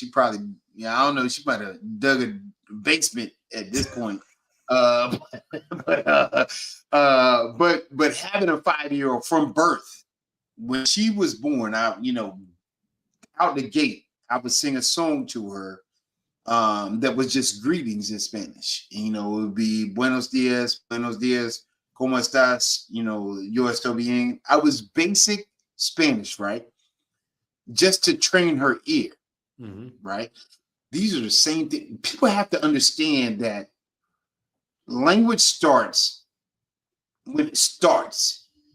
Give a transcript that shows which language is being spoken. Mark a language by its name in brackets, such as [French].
[English] She probably, I don't know, she might have dug a basement at this point. But having a 5-year-old from birth, when she was born, out the gate, I would sing a song to her that was just greetings in Spanish. And, it would be [Spanish] buenos dias, ¿cómo estás? Yo estoy bien. [English] I was basic Spanish, right? Just to train her ear, right? These are the same thing. People have to understand that language starts when it starts.